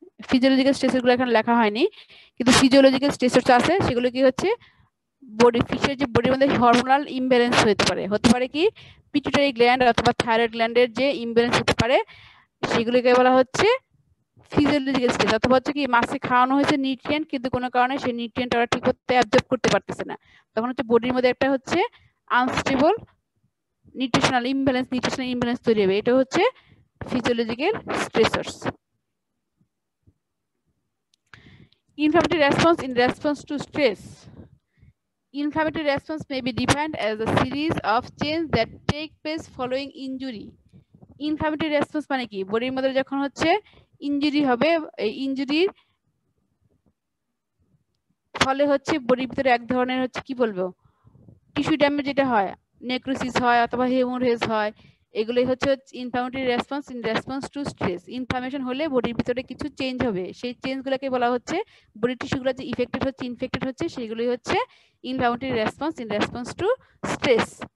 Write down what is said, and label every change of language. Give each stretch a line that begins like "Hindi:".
Bangla: Physiological Strasser গুলো এখানে লেখা হয়নি, কিন্তু ফিজিওলজিক্যাল স্ট্রেসার্স আছে, সেগুলো কি হচ্ছে বডি ফিশের যে বডির মধ্যে হরমোনাল ইমব্যালেন্স হতে পারে কি পিটুইটারি গ্ল্যান্ড অথবা থাইরয়েড গ্ল্যান্ডের যে ইমব্যালেন্স হতে পারে, সেগুলোকে বলা হচ্ছে ফিজিওলজিক্যাল স্ট্রেস। অথবা হচ্ছে কি মাছে খাওয়ানো হয়েছে নিউট্রিয়েন্ট, কিন্তু কোনো কারণে সেই নিউট্রিয়েন্ট ওরা ঠিক মতো অ্যাবজর্ব করতে পারতেছে না, তখন হচ্ছে বডির মধ্যে একটা হচ্ছে আনস্টেবল নিউট্রিশনাল ইমব্যালেন্স তৈরি হবে, এটা হচ্ছে physiological stressors.
English: Inflammatory response in response to stress. Inflammatory response may be defined as a series of changes that take place following injury.
Bangla: Inflammatory response মানে কি? বডির মধ্যে যখন হচ্ছে ইনজুরি হবে, এই ইনজুরির ফলে হচ্ছে বডির ভিতরে এক ধরনের হচ্ছে কি বলবো টিস্যু ড্যামেজ যেটা হয়, নেক্রোসিস হয় অথবা হেমোরেজ হয়, এগুলোই হচ্ছে
English: Inflammatory response in response to stress.
Bangla: Inflammation হলে বডির ভিতরে কিছু চেঞ্জ হবে, সেই চেঞ্জগুলোকে বলা হচ্ছে বডি টিস্যুগুলো যে ইফেক্টেড হচ্ছে ইনফেক্টেড হচ্ছে সেগুলোই হচ্ছে inflammatory response in response to stress.